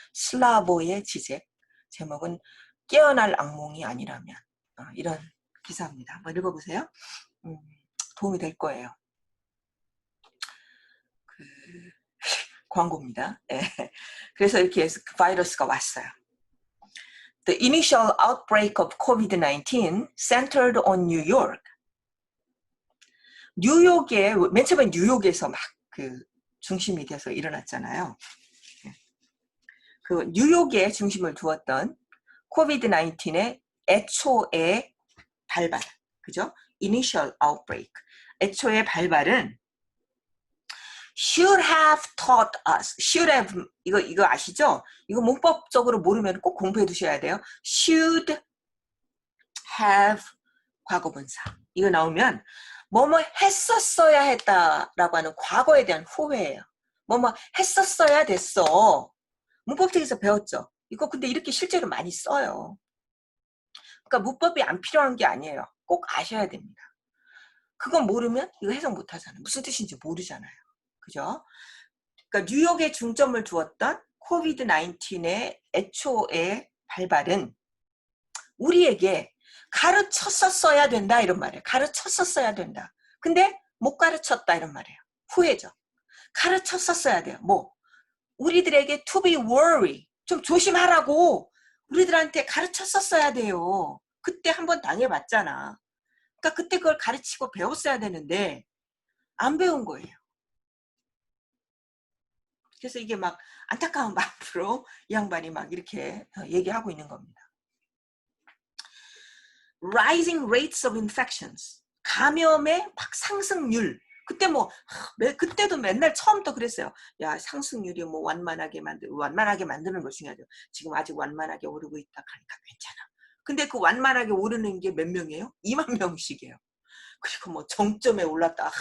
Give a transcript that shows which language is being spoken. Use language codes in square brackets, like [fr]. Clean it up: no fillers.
[ko] 슬라보의 지잭. 제목은 깨어날 악몽이 아니라면. 이런 기사입니다. 한번 읽어보세요. 도움이 될 거예요. 광고입니다. 네. 그래서 이렇게 해서 그 바이러스가 왔어요. [en] The initial outbreak of COVID-19 centered on New York. [ko] 뉴욕에 맨 처음에 뉴욕에서 막 그 중심이 돼서 일어났잖아요. 그 뉴욕에 중심을 두었던 COVID-19의 애초의 발발, 그죠? [en] Initial outbreak. [ko] 애초의 발발은 [en] should have taught us. should have [ko] 이거 아시죠? 이거 문법적으로 모르면 꼭 공부해 두셔야 돼요. [en] should have 과거분사. [ko] 이거 나오면 뭐뭐 했었어야 했다라고 하는 과거에 대한 후회예요. 뭐뭐 했었어야 됐어. 문법책에서 배웠죠. 이거 근데 이렇게 실제로 많이 써요. 그러니까 문법이 안 필요한 게 아니에요. 꼭 아셔야 됩니다. 그건 모르면 이거 해석 못 하잖아요. 무슨 뜻인지 모르잖아요. 그죠? 그러니까 뉴욕에 중점을 두었던 코비드 19의 애초의 발발은 우리에게 가르쳤었어야 된다 이런 말이에요. 가르쳤었어야 된다. 근데 못 가르쳤다 이런 말이에요. 후회죠. 가르쳤었어야 돼요. 뭐 우리들에게 [en] to be worry [ko] 좀 조심하라고 우리들한테 가르쳤었어야 돼요. 그때 한번 당해봤잖아. 그러니까 그때 그걸 가르치고 배웠어야 되는데 안 배운 거예요. 그래서 이게 막 안타까운 마음으로 이 양반이 막 이렇게 얘기하고 있는 겁니다. [en] Rising rates of infections. [ko] 감염의 막 상승률. 그때 그때도 맨날 처음부터 그랬어요. 야, 상승률이 뭐 완만하게 만드는 걸 중요하죠. 지금 아직 완만하게 오르고 있다 하니까 괜찮아. 근데 그 완만하게 오르는 게 몇 명이에요? 2만 명씩이에요. 그리고 뭐 정점에 올랐다.